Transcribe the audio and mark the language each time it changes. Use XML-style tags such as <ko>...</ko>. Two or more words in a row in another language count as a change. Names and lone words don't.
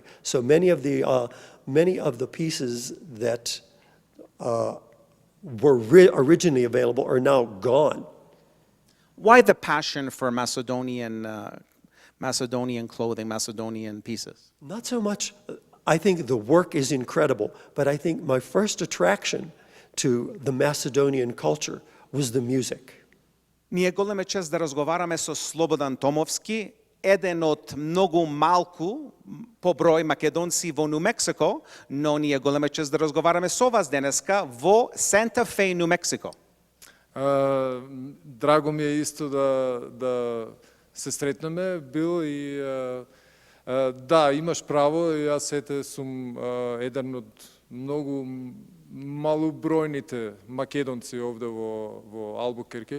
<en>So many of the pieces that were originally available are now gone. Why the passion for Macedonian clothing, Macedonian pieces? Not so much. I think the work is incredible, but I think my first attraction to the Macedonian culture was the music.</en> <mk>Ми е голема чест да разговараме со Слободан Томовски, еден од многу малку по број македонци во Нью Мексико, но ни е голема чест да разговараме со вас денеска во Санта Фе, Нью Мексико. Драго ми е исто да се сретнеме, Бил, и да, имаш право, јас ете сум еден од многу малобројните македонци овде во Албукерке.</mk>